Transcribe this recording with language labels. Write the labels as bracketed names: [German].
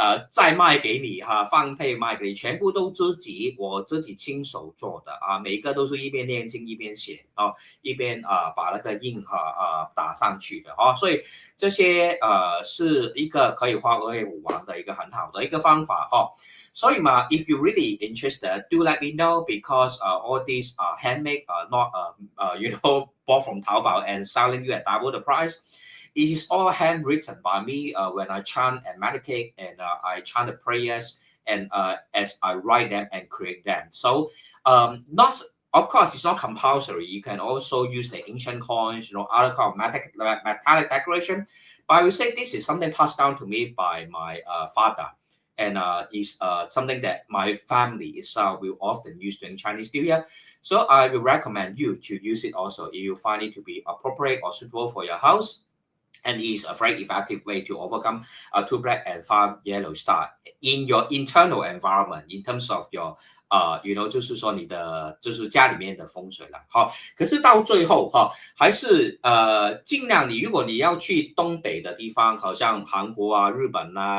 [Chinese] 再卖给你放配卖给你，全部都我自己亲手做的每个都是一边念经一边写一边把那个印打上去的所以这些是一个可以画二黑五黄的一个很好的一个方法所以嘛 [English] if you really interested, do let me know, because all these handmade not bought from Taobao and selling you at double the price. It is all handwritten by me when I chant and meditate, and I chant the prayers and as I write them and create them. So not of course it's not compulsory. You can also use the ancient coins, other kind of metallic decoration. But I would say this is something passed down to me by my father. And is something that my family itself will often use during Chinese New Year. So I will recommend you to use it also if you find it to be appropriate or suitable for your house. And it is a very effective way to overcome 2 black and 5 yellow star in your internal environment in terms of your [Chinese] 就是说你的就是家里面的风水了可是到最后还是尽量如果你要去东北的地方，好像韩国日本